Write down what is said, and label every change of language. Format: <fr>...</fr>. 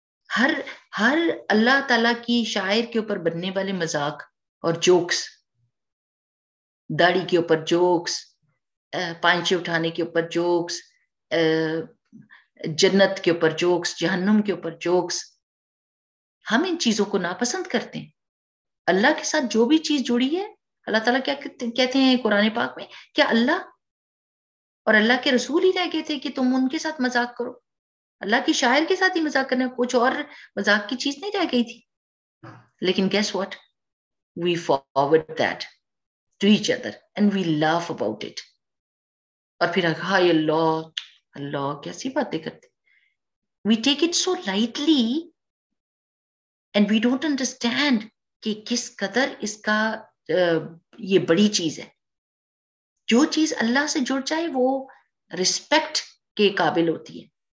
<ur>ہر اللہ تعالیٰ کی شاعر کے اوپر بننے والے مذاق اور جوکس, داڑھی کے اوپر جوکس, پانچے اٹھانے کے اوپر جوکس, جنت کے اوپر جوکس, جہنم کے اوپر جوکس, ہم ان چیزوں کو ناپسند کرتے ہیں. اللہ کے ساتھ جو بھی چیز جڑی ہے, اللہ تعالیٰ کیا کہتے ہیں قرآن پاک میں, کیا اللہ اور اللہ کے رسول ہی رہ گئے تھے کہ تم ان کے ساتھ مذاق کرو؟ اللہ کی شاعر کے ساتھ ہی مذاق کرنا, کچھ اور مذاق کی چیز نہیں رہ گئی تھی.</ur> <en>لیکن guess what, we forward that to each other and we laugh about it.</en> <ur>اور پھر ہائے اللہ کیسی باتیں کرتے.</ur> <en>We take it so lightly and we don't understand</en> <ur>کہ کس قدر اس کا یہ بڑی چیز ہے. جو چیز اللہ سے جڑ جائے وہ رسپیکٹ کے قابل ہوتی ہے.</ur>